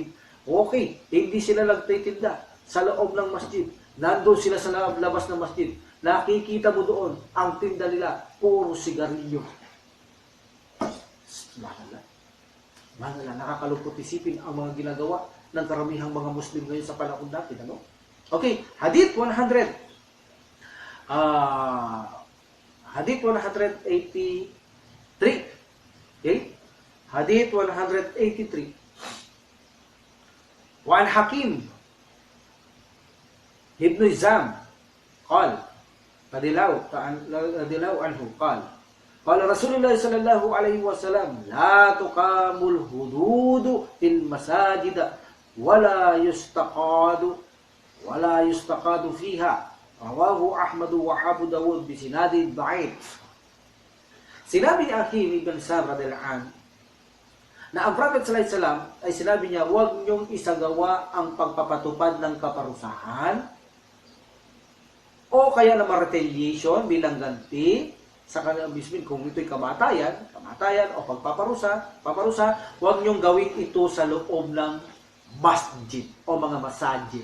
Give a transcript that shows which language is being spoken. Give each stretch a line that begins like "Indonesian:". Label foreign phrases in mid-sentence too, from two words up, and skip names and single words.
Filipino: Okay, hindi sila nagtitinda sa loob ng masjid. Nandun sila sa labas ng masjid. Nakikita mo doon ang tinda nila, puro sigarilyo. Mahal, nakakalungkot isipin ang mga ginagawa ng karamihang mga Muslim ngayon sa panahon natin. Ano? Okay, Hadith 100. Hadith 183. Okay? Hadith 183.
Arabic: وعن حكيم بن حزام قال رضي الله عنه قال قال رسول الله صلى الله عليه وسلم لا تقام الحدود في المساجد ولا يستقاد فيها رواه أحمد وأبو داود بسناد ضعيف.
Filipino: Sinabi ni Hakim Ibn Hizam
Arabic: رضي الله عنه
Filipino: na ang Prophet
Arabic: صلى الله عليه وسلم
Filipino: ay sinabi niya, huwag niyong isagawa ang pagpapatupad ng kaparusahan o kaya naman retaliation bilang ganti sa kanilang bismin. Kung ito'y kamatayan o paparusa, huwag niyong gawin ito sa loob ng masjid o mga masajid.